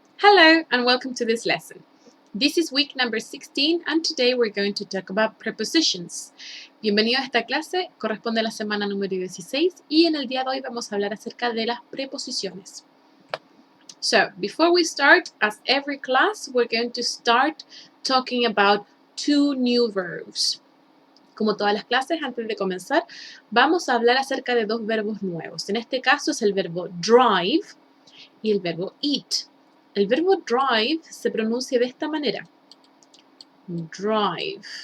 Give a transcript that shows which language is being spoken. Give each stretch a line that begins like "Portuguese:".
English: Hello and welcome to this lesson. This is week number 16 and today we're going to talk about prepositions.
Spanish: Bienvenido a esta clase, corresponde a la semana número 16 y en el día de hoy vamos a hablar acerca de las preposiciones.
English: So, before we start, as every class, we're going to start talking about two new verbs.
Spanish: Como todas las clases, antes de comenzar, vamos a hablar acerca de dos verbos nuevos. En este caso es el verbo drive y el verbo eat. El verbo drive se pronuncia de esta manera. Drive.